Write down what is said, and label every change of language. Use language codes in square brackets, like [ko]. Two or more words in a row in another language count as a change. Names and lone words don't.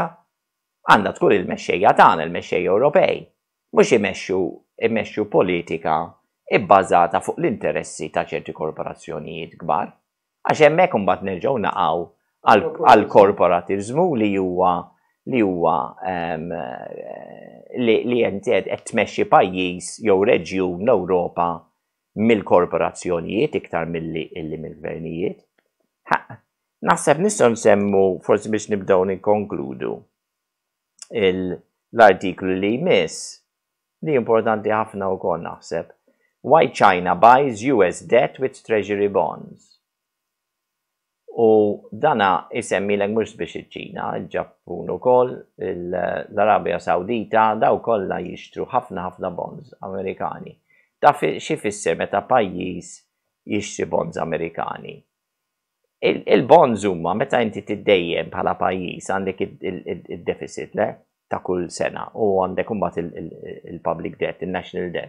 [mt] għandha tkun il-mexxejja tagħna, il-mexxejja Ewropej, mhux imexxu politika bbażata fuq l-interessi ta' ċerti korporazzjonijiet kbar, għax hemmhekk imbagħad nerġgħu naqgħu għal korporatizmu li huwa li qed tmexxi pajjiż jew reġjun l-Ewropa mill-korporazzjonijiet iktar milli mill-gvernijiet. Naħseb nistgħu nsemmu forsi biex nibdew nikkonkludu l-artiklu li jmiss li importanti ħafna wkoll naħseb. [en] Why China buys US debt with treasury bonds. [mt] U dana isemmilek mhux biex iċ-Ċina, il-Ġappun ukoll, l-Arabja Sawdita, daw kollha jixtru ħafna bonds Amerikani. Da xi fisser meta pajjiż jixtri bonds Amerikani. Il-bonds huma meta inti tiddejjem bħala pajjiż għandek id-deficit ta' kull sena u għandek imbagħad il- [en] public debt, [mt] il- [en] national debt.